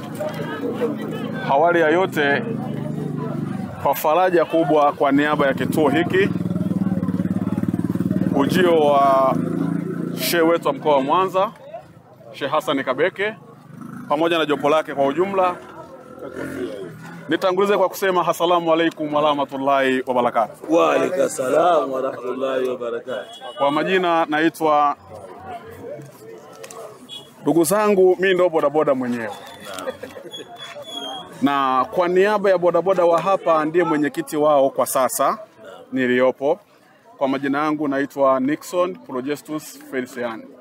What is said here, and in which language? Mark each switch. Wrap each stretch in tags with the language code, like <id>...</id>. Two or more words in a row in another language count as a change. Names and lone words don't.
<sw>Awali ya yote, kwa faraja kubwa kwa niaba ya kituo hiki, ujio wa shehe wetu wa mkoa wa Mwanza, Sheikh Hassan Kabeke, pamoja na jopo lake kwa ujumla, nitangulize kwa kusema</sw> <ar>السلام عليكم ورحمة الله وبركاته. وعليكم السلام ورحمة الله وبركاته.</ar> <sw>Kwa majina naitwa, ndugu zangu, mimi ndo bodaboda mwenyewe. na kwa niaba ya bodaboda wa hapa ndiye mwenyekiti wao kwa sasa niliopo. Kwa majina yangu naitwa Nixon Projestus Felician.</sw>